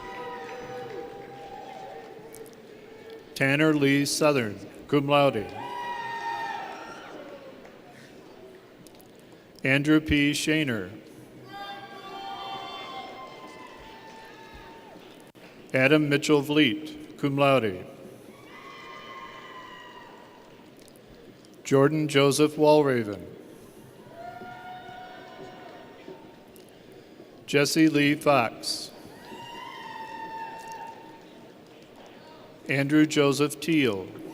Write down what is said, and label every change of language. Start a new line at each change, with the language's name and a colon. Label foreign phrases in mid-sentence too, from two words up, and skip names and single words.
English: Tanner Lee Southern,
Latin: cum laude.
English: Andrew P. Shaner. Adam Mitchell Vliet,
Latin: cum laude.
English: Jordan Joseph Walraven. Jesse Lee Fox. Andrew Joseph Teal.